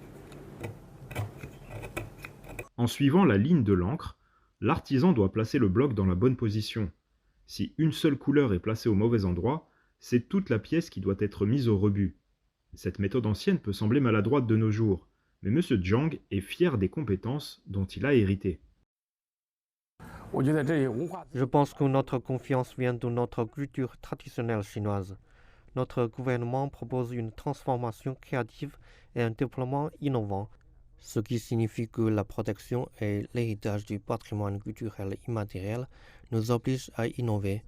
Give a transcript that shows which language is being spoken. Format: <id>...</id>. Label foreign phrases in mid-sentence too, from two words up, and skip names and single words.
<fr>En suivant la ligne de l'encre, l'artisan doit placer le bloc dans la bonne position. Si une seule couleur est placée au mauvais endroit, c'est toute la pièce qui doit être mise au rebut. Cette méthode ancienne peut sembler maladroite de nos jours, mais M. Zhang est fier des compétences dont il a hérité.</fr> <zh>我觉得这些文化</zh> <fr>Je pense que notre confiance vient de notre culture traditionnelle chinoise. Notre gouvernement propose une transformation créative et un développement innovant, ce qui signifie que la protection et l'héritage du patrimoine culturel immatériel nous obligent à innover.</fr>